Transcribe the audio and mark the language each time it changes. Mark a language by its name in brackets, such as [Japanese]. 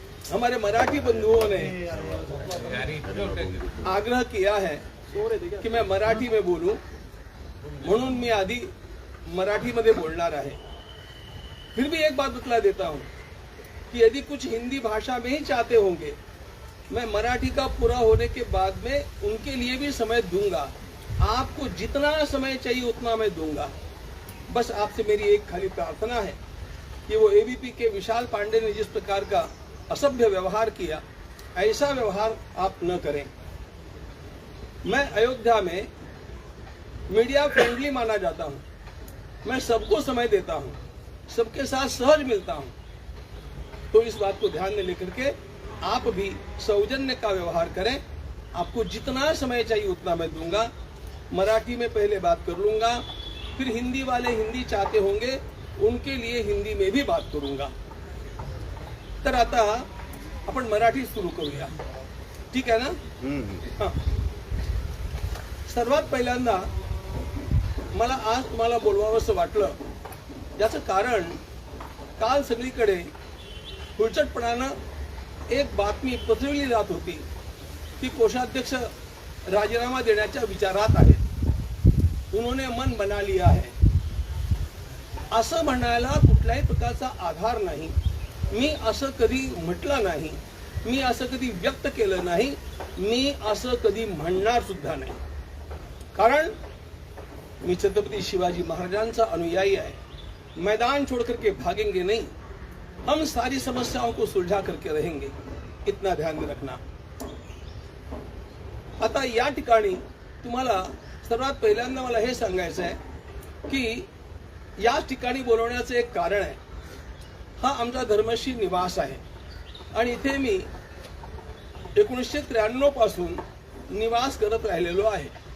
[Hindi] हमारे मराठी बंधुओं ने आग्रह किया है कि मैं मराठी में बोलूं, म्हणून मी आधी मराठी मध्ये बोलणार आहे. फिर भी एक बात बतला देता हूं कि यदि कुछ हिंदी भाषा में ही चाहते होंगे, मैं मराठी का पूरा होने के बाद में उनके लिए भी समय दूंगा. आपको जितना समय चाहिए उतना मैं दूंगा. बस आपसे मेरी एक खाली प्रार्थना है कि वो एबीपी के विशाल पांडे ने जिस प्रकार का असभ्य व्यवहार किया, ऐसा व्यवहार आप न करें. मैं अयोध्या में मीडिया फ्रेंडली माना जाता हूं. मैं सबको समय देता हूं, सबके साथ सहज मिलता हूं. तो इस बात को ध्यान में लेकर के आप भी सौजन्य का व्यवहार करें. आपको जितना समय चाहिए उतना मैं दूंगा. मराठी में पहले बात कर लूंगा, फिर हिंदी वाले हिंदी चाहते होंगे उनके लिए हिंदी में भी बात करूंगा. [Marathi] तर आता आपण मराठी सुरू करूया, ठीक आहे ना? सर्वात पहिल्यांदा मला आज तुम्हाला बोलवावंसं वाटलं, याचं कारण काल सगळीकडे हुलचटपणानं एक बातमी पसरवली जात होती की कोषाध्यक्ष राजीनामा देण्याच्या विचारात आहेत, उन्होंने मन बना लिया है. असं म्हणायला कुठल्याही प्रकारचा आधार नाही. मी असं कधी म्हटलं नाही, मी असं कधी व्यक्त केलं नाही, मी असं कधी म्हणणार सुद्धा नाही. कारण मी छत्रपति शिवाजी महाराजांचा अनुयायी आहे. [Hindi] मैदान छोड़ करके भागेंगे नहीं, हम सारी समस्याओं को सुलझा करके रहेंगे. इतना ध्यान में रखना. [Marathi] आता या ठिकाणी तुम्हाला सर्वात पहिल्यांदा मला हे सांगायचं आहे की या ठिकाणी बोलवण्याचं एक कारण आहे. हा आमचा धर्मश्री निवास आहे आणि इथे मी 1993 पासून निवास करत राहिलेलो आहे.